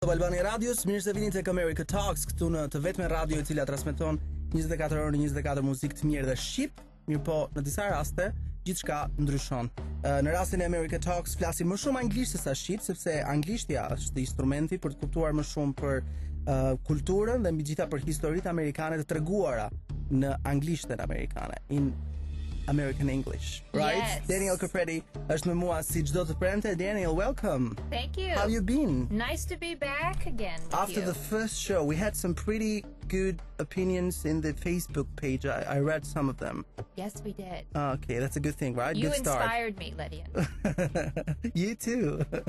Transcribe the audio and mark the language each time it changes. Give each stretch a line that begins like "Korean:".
Albanian: Albania Radios, mirë se vini tek America Talks, këtu në të vetmen radio e cila transmeton 24 orë në 24 muzikë të mirë dhe shqip, mirë po në disa raste gjithçka ndryshon. Në rastin e America Talks flasim më shumë anglisht se sa shqip, sepse anglishtja është instrumenti për të kuptuar më shumë për kulturën dhe mbi gjitha për historitë amerikane të treguara në anglishtën amerikane.
English: In American English, right? Yes.
Albanian: Daniel Capretti është me mua si çdo të premte.
English: Daniel, welcome. Thank you. How you been? Nice to be back again with After you. the first show, we had some pretty good opinions in the Facebook page. I read some of them. Yes, we did. Okay, that's a good thing, right? You Good start. inspired me, Lydia. You too.